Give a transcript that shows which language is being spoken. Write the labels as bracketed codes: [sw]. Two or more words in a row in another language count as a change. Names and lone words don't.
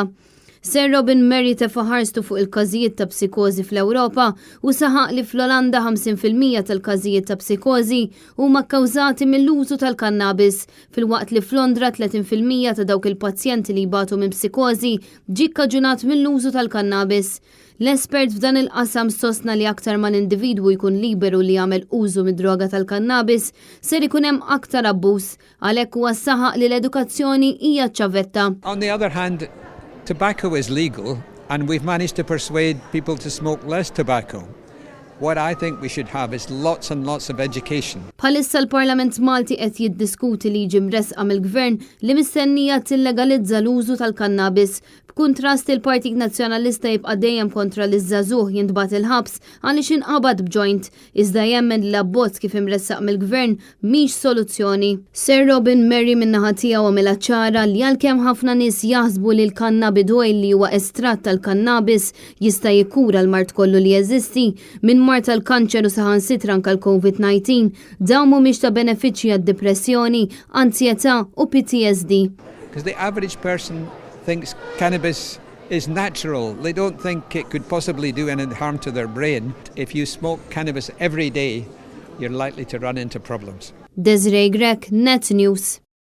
[mt] Sir Robin Murray tefa' ħarstu fuq il-każijiet ta' psikożi fl-Ewropa u saħaq li fl-Olanda 50% tal-każijiet ta' psikożi huma kkawżati mill-użu tal-kannabis, filwaqt li f'Londra 30% ta' dawk il-pazjenti li jbatu minn psikożi ġie kkaġunat mill-użu tal-kannabis. L-espert f'dan il-qasam sostna li aktar ma l-individwu jkun liberu li jagħmel użu mid-droga tal-kannabis ser ikun hemm aktar abbuż, għalhekk huwa saħaq li l-edukazzjoni hija ċavetta. [en] On the other hand, tobacco is legal, and we've managed to persuade people to smoke less tobacco. What I think we should have is lots and lots of education. [mt] Bħalissa l-Parlament Malti qed jiddiskuti liġi mresqa mill-Gvern li mistennija tillegalizza l-użu tal-kannabis. B'kuntrast il-Partit Nazzjonalista jibqa' dejjem kontra li żagħżugħ jintbagħat il-ħabs għaliex inqabad b'joint, iżda jemmen li l-abbozz kif imressaq mill-Gvern mhix soluzzjoni. Sir Robin Murray min-naħa tiegħu għamilha ċara li għalkemm ħafna nies jaħsbu li l- [en] cannabis oil [mt] li huwa estratt tal-kannabis jista' jikkura l-mart kollu li jeżisti minn mart tal-kanċer u saħansitra anke l-COVID-19 dawn mhumiex ta' benefiċċji għad-depressjoni, ansjetà u PTSD. [en] Because the average person thinks cannabis is natural. They don't think it could possibly do any harm to their brain. If you smoke cannabis every day, you're likely to run into problems. Desiree Grek, Net News.